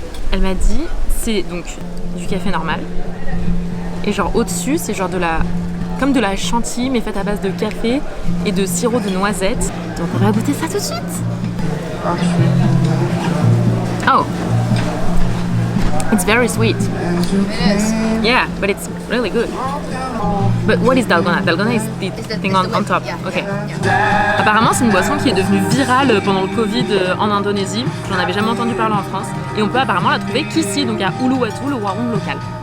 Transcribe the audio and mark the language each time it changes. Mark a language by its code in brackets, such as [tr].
[fr] Elle m'a dit c'est donc du café normal et genre au-dessus c'est genre comme de la chantilly mais faite à base de café et de sirop de noisettes. Donc on va goûter ça tout de suite. Oh, [en] It's very sweet. It is. Yeah, but it's really good. But what is dalgona? Dalgona is the thing on top. Yeah. Okay. [fr] Apparemment, c'est une boisson qui est devenue virale pendant le Covid en Indonésie. J'en avais jamais entendu parler en France. Et on peut apparemment la trouver qu'ici, donc à Uluwatu, le warung local.